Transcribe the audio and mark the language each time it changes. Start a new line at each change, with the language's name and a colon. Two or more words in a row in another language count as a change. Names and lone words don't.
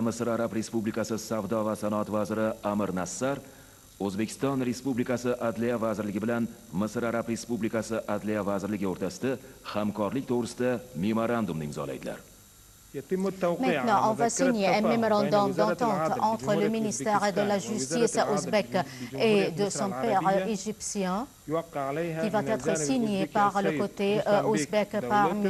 Uzbek: Misr Arab Respublikasi Savdo va sanoat vaziri Amir Nassar O'zbekiston Respublikasi Adliya vazirligi bilan Misr Arab Respublikasi Adliya vazirligi o'rtasida hamkorlik to'g'risida memorandumni imzolaydilar.
French: Maintenant, on va signer un mémorandum d'entente entre le ministère de la Justice ouzbek et de son père égyptien, qui va être signé par le côté ouzbek par M.